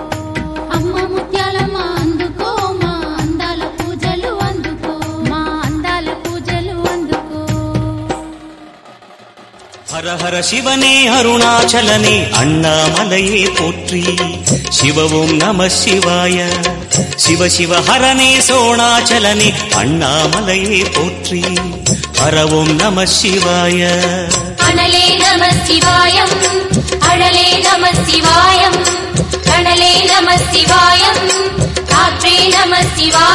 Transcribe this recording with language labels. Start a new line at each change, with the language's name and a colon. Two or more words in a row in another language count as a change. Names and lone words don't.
Telugu: అమ్మ ముత్యాలమ్మ అందుకో మా అందాల పూజలు అందుకో. మా అందాల పూజలు అందుకో.
Tamil: ஹர ஹர சிவனே அருணாசலனே அண்ணாமலையே போற்றி.
Telugu: శివ ఓం నమ శివాయ.
Tamil: சிவ சிவ ஹரனே சோணாச்சலனே அண்ணாமலையே போற்றி ஹரவோம் நம சிவாய அனலே நம சிவாயம் அழலே நம சிவாயம் கணலே நம சிவாயம் காற்றே நம சிவாயம்